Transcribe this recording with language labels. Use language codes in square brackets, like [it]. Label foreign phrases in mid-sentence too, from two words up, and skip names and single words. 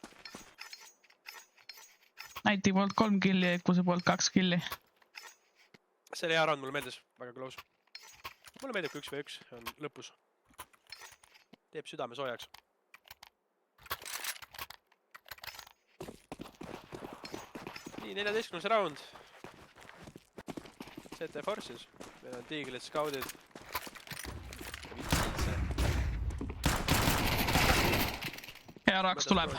[et] Naiti poolt 3 killi, Ekuse poolt 2 killi. See oli hea round, mulle meeldis. Väga close. Mulle meeldib, kui 1v1 on lõpus. Teeb südame soojaks. Nii, 14. round. CT Forces. Meil on Tiigrid, Scoutid. Hea raks tuleb.